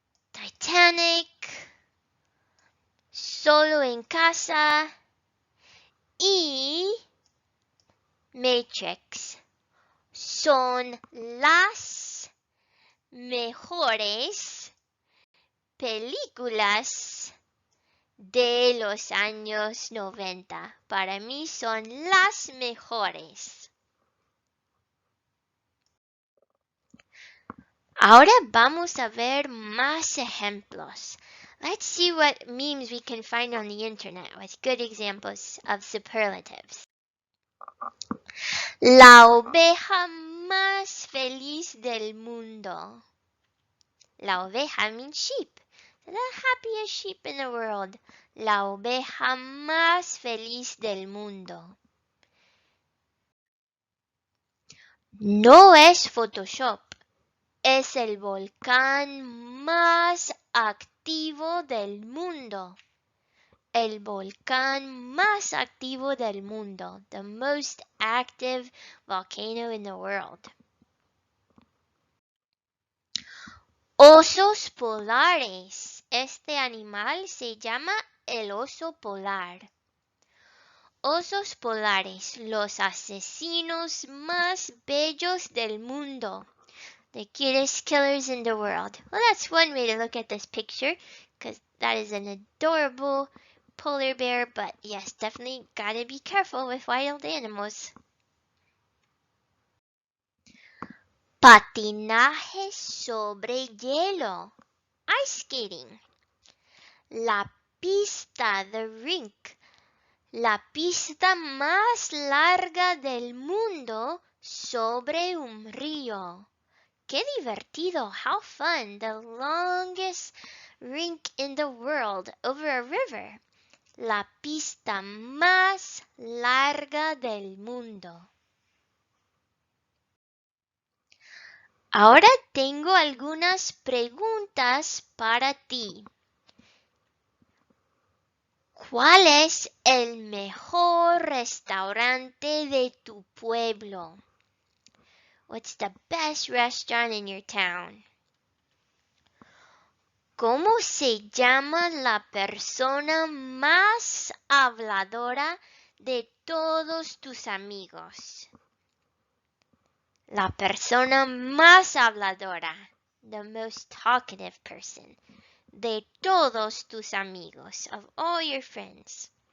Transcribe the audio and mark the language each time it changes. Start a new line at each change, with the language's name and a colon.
Spanish: Titanic, Solo en Casa y Matrix son las mejores películas de los años 90. Para mí son las mejores. Ahora vamos a ver más ejemplos.
English: Let's see what memes we can find on the internet with good examples of superlatives.
Spanish: La oveja más feliz del mundo.
English: La oveja means sheep. The happiest sheep in the world.
Spanish: La oveja más feliz del mundo. No es Photoshop. Es el volcán más activo del mundo. El volcán más activo del mundo.
English: The most active volcano in the world.
Spanish: Osos polares. Este animal se llama el oso polar. Osos polares, los asesinos más bellos del mundo.
English: The cutest killers in the world. Well, that's one way to look at this picture, because that is an adorable polar bear, but yes, definitely gotta be careful with wild animals.
Spanish: Patinaje sobre hielo.
English: Ice skating.
Spanish: La pista,
English: the rink.
Spanish: La pista más larga del mundo sobre un río. ¡Qué divertido!
English: How fun! The longest rink in the world over a river.
Spanish: La pista más larga del mundo. Ahora tengo algunas preguntas para ti. ¿Cuál es el mejor restaurante de tu pueblo?
English: What's the best restaurant in your town?
Spanish: ¿Cómo se llama la persona más habladora de todos tus amigos? La persona más habladora,
English: the most talkative person,
Spanish: de todos tus amigos,
English: of all your friends.